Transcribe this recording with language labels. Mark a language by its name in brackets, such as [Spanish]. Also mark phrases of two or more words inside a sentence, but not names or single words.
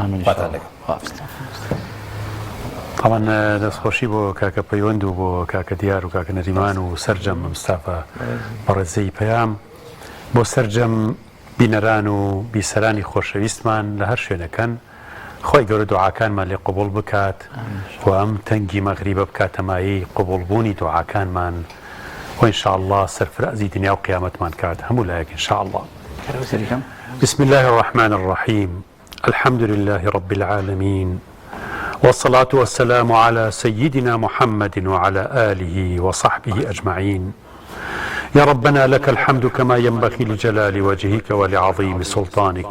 [Central Kurdish] طبعا دەستخۆشی بۆ کاکە پەیوەند و بۆ کاکە دیار و کاکە نەریمان و سەرجەم مستافە بەڕێزەی پەیام بۆ سەرجەم بینەران و بیسەرانی خۆشەویستمان لە هەر شوێنەکەن خۆی گەورە دوعاکانمان لێ قبول بکات و ئەم تەنگی مەغریبە بکاتەمایی قبولبوونی دوعاکانمان و ئینشاءالله سەرفرازی دنیا و قیامەتمان کات هەموو لایەک ئینشاءالله. [Arabic] بسم الله الرحمن الرحيم الحمد لله رب العالمين والصلاة والسلام على سيدنا محمد وعلى آله وصحبه أجمعين. يا ربنا لك الحمد كما ينبغي لجلال وجهك ولعظيم سلطانك.